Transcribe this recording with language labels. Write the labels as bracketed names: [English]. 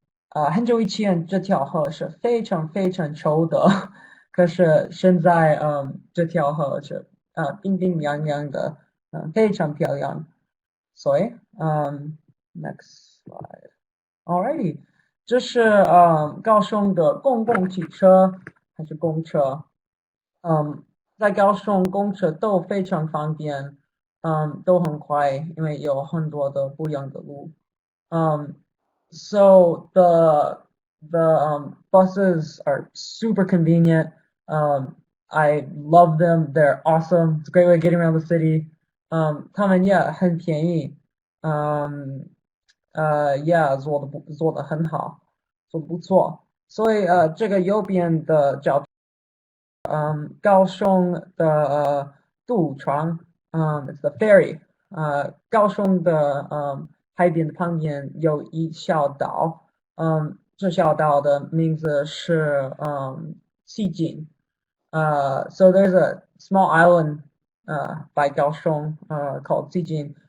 [Chinese] 很久以前这条河是非常非常臭的。可是现在这条河是冰冰凉凉的。非常漂亮。所以 [English] next slide。 Alrighty， [Chinese] 这是高雄的公共汽车还是公车。在高雄公车都非常方便。都很快，因为有很多的不一样的路。 [English] So the buses are super convenient. I love them. They're awesome. It's a great way of getting around the city. [Chinese] 他们也很便宜。 yeah，做得很好，做得不错。所以这个右边的照片。高雄的渡船。 [English] it's the ferry。 [Chinese] 高雄的海边的旁边有一小岛。这小岛的名字是Cuisine。 [English] So there's a small island by Kaohsiung called Cuisine。